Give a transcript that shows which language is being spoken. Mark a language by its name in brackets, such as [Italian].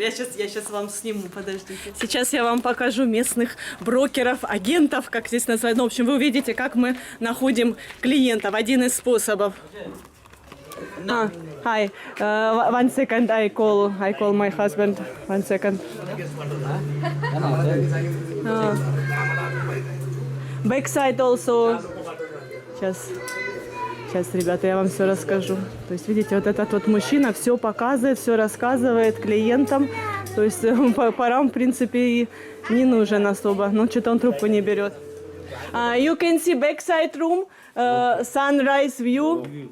[Russian] Я сейчас вам сниму, подождите. Сейчас я вам покажу местных брокеров, агентов, как здесь называют. Ну, в общем, вы увидите, как мы находим клиентов. Один из способов. Hi. [English] 1 second, I call my husband. 1 second. Backside also. [Russian] Сейчас, ребята, я вам все расскажу. То есть, видите, вот этот вот мужчина все показывает, все рассказывает клиентам. То есть, парам, в принципе, и не нужен особо. Но что-то он трубку не берет. [English] You can see backside room, sunrise view.